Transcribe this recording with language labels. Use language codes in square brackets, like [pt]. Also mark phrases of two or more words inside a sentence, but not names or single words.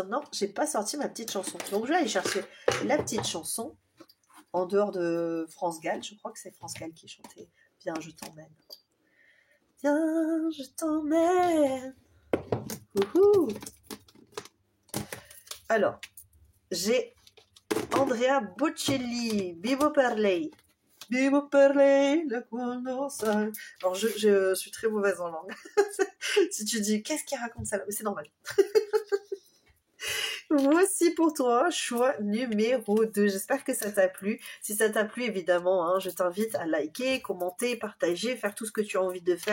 [fr] Non, j'ai pas sorti ma petite chanson. Donc, je vais aller chercher la petite chanson en dehors de France Gall. Je crois que c'est France Gall qui chantait « Viens, je t'emmène ». Viens, je t'emmène. Ouhou. Alors, j'ai Andrea Bocelli, Vivo per lei. [it] Vivo per lei, la conoscenza. [fr] Alors, je suis très mauvaise en langue. Si tu dis, qu'est-ce qu'il raconte ça là? Mais c'est normal. Voici pour toi, choix numéro 2. J'espère que ça t'a plu. Si ça t'a plu, évidemment, hein, je t'invite à liker, commenter, partager, faire tout ce que tu as envie de faire.